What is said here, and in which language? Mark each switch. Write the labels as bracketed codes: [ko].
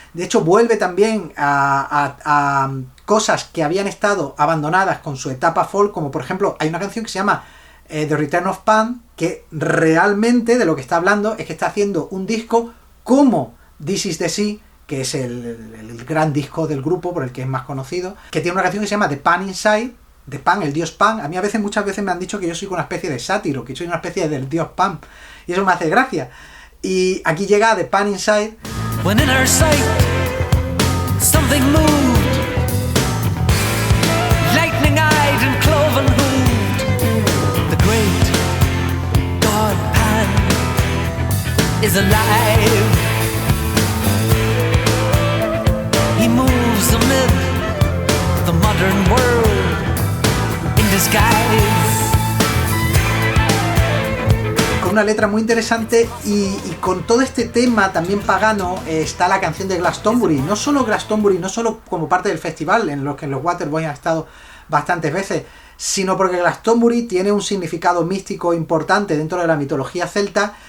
[es] De hecho, vuelve también a cosas que habían estado abandonadas con su etapa folk, como por ejemplo, hay una canción que se llama The Return of Pan, que realmente de lo que está hablando es que está haciendo un disco como This Is The Sea, que es el gran disco del grupo, por el que es más conocido, que tiene una canción que se llama The Pan Inside, de Pan, el dios Pan. A mí muchas veces me han dicho que yo soy una especie de sátiro, que soy una especie del dios Pan, y eso me hace gracia. Y aquí llega The Pan Inside. [en] When in her sight something moved, lightning-eyed and cloven-hooved, the great god Pan is alive. He moves amid the modern world in disguise. [es] Con una letra muy interesante y con todo este tema también pagano está la canción de Glastonbury. No solo Glastonbury, no solo como parte del festival, en los que los Waterboys han estado bastantes veces, sino porque Glastonbury tiene un significado místico importante dentro de la mitología celta.